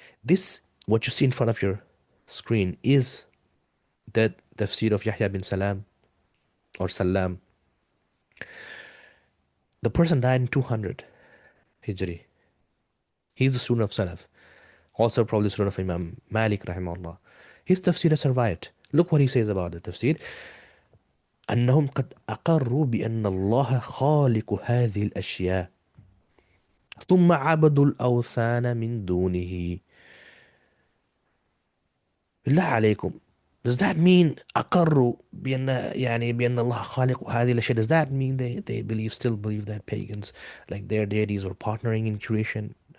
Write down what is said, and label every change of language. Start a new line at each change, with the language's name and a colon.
English: This, what you see in front of your screen, is the tafsir of Yahya bin Salam or Salam. The person died in 200 Hijri. He's the student of Salaf, also probably the student of Imam Malik rahimahullah. His tafsir has survived. Look what he says about the tafsir.
Arabic: أنهم قد أقروا بأن الله خالق هذه الأشياء ثم عبدوا الأوثان من دونه. بالله عليكم,
English: does that mean
Arabic: أقروا بأن الله خالق هذه الأشياء?
English: Does that mean they still believe that pagans, like their deities, were partnering in creation?